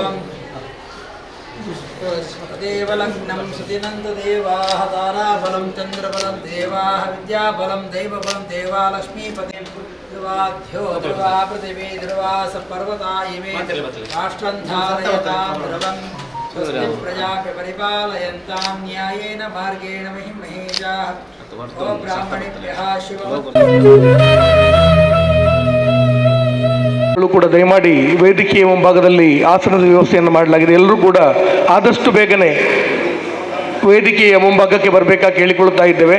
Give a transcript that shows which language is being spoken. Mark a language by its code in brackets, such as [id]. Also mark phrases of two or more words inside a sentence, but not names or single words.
[sa] ದೇವಲಗ್ನಂ ಸುತಿನಂದ ದೇವಾಃ ತಾರಾಬಲಂ ಚಂದ್ರಬಲಂ ದೇವಾಃ ವಿದ್ಯಾಬಲಂ ದೈವಬಲಂ ದೇವಾ ಲಕ್ಷ್ಮೀಪತಿ ಧ್ರುವಾಧ್ಯ ಧ್ರುವ ಪೃಥಿವೀ ಧ್ರುವ ಪರ್ವತಾ ಇಮೇ ರಾಷ್ಟ್ರಂ ಧಾರಯತಾಂ ಧ್ರುವಂ ಪ್ರಜಾಪಿ ಪರಿಪಾಲಯಂತಾಂ ನ್ಯಾಯೇನ ಮಾರ್ಗೇಣ ಮಹಿಂ ಮಹೇಶಾಃ. ಓಂ ಬ್ರಾಹ್ಮಣೇಭ್ಯಃ [kn] ಕೂಡ ದಯಮಾಡಿ ವೇದಿಕೆಯ ಮುಂಭಾಗದಲ್ಲಿ ಆಸನದ ವ್ಯವಸ್ಥೆಯನ್ನು ಮಾಡಲಾಗಿದೆ. ಎಲ್ಲರೂ ಕೂಡ ಆದಷ್ಟು ಬೇಗನೆ ವೇದಿಕೆಯ ಮುಂಭಾಗಕ್ಕೆ ಬರಬೇಕಾಗಿ ಕೇಳಿಕೊಳ್ಳುತ್ತಾ ಇದ್ದೇವೆ.